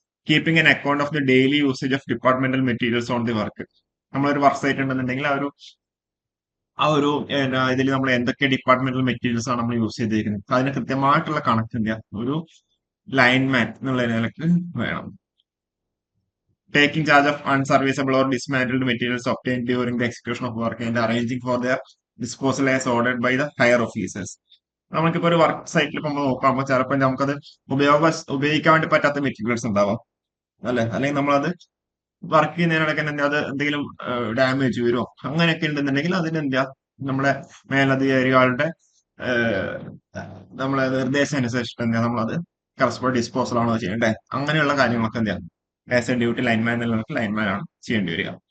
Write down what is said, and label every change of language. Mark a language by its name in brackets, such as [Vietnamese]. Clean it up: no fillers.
[English] Keeping an account of the daily usage of departmental materials on the work. [Malayalam] നമ്മളൊരു work site ഉണ്ടെന്നുണ്ടെങ്കിൽ ആ ഒരു ആ ഒരു ഇതിൽ നമ്മൾ എന്തൊക്കെ ഡിപ്പാർട്ട്മെന്റൽ മെറ്റീരിയൽസ് ആണ് നമ്മൾ യൂസ് ചെയ്തിരിക്കുന്നത് അതിന് കൃത്യമായിട്ടുള്ള കണക്ക് എന്ത് ചെയ്യാം ഒരു ലൈൻമാൻ എന്നുള്ള നിലക്ക് വേണം. [English] Taking charge of unserviceable or dismantled materials obtained during the execution of work and arranging for their disposal as ordered by the higher officers. [Malayalam] നമുക്കിപ്പോ ഒരു വർക്ക് സൈറ്റിൽ ഇപ്പൊ നമ്മൾ നോക്കുമ്പോൾ ചിലപ്പോൾ നമുക്കത് ഉപയോഗിക്കാൻ വേണ്ടി പറ്റാത്ത മെറ്റീരിയൽസ് ഉണ്ടാവാം അല്ലെ, അല്ലെങ്കിൽ നമ്മളത് വർക്ക് ചെയ്യുന്നതിനിടയ്ക്ക് തന്നെ അത് എന്തെങ്കിലും ഡാമേജ് വരുമോ അങ്ങനെയൊക്കെ ഉണ്ടെന്നുണ്ടെങ്കിൽ അതിന് എന്താ നമ്മുടെ മേലധികാരികളുടെ ഏഹ്, നമ്മളെ നിർദ്ദേശം അനുസരിച്ചിട്ട് എന്താ നമ്മളത് കറസ്പോണ്ട് ഡിസ്പോസൽ ആണോ ചെയ്യേണ്ടത് അങ്ങനെയുള്ള കാര്യങ്ങളൊക്കെ എന്താ ആസ് എ ഡ്യൂട്ടി ലൈൻമാൻ എന്നുള്ളത് ലൈൻമാൻ ആണ് ചെയ്യേണ്ടി വരിക.